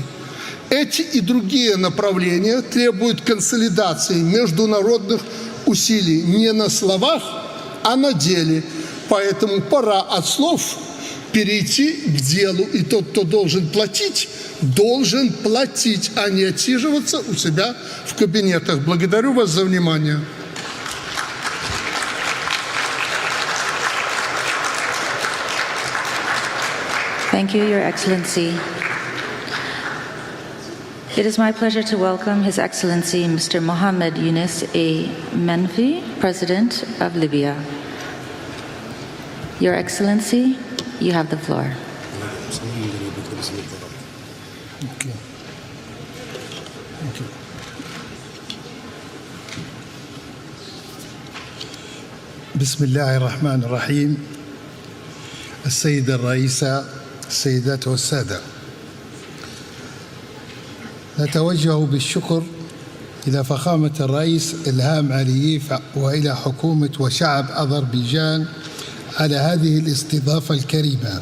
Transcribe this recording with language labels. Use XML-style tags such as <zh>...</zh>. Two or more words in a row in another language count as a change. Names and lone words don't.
<ru>Эти и другие направления требуют консолидации международных усилий не на словах, а на деле. Поэтому пора от слов перейти к делу. И тот, кто должен платить, а не отсиживаться у себя в кабинетах. Благодарю вас за внимание.</ru> <en>Thank you, Your Excellency. It is my pleasure to welcome His Excellency Mr. Mohammed Yunus A. Menfi, President of Libya. Your Excellency, you have the floor.</en> <ar>بسم الله الرحمن الرحيم. السيدة الرئيسة، السيدات والسادة، نتوجه بالشكر إلى فخامة الرئيس إلهام علييف وإلى حكومة وشعب أذربيجان على هذه الاستضافة الكريمة.</ar>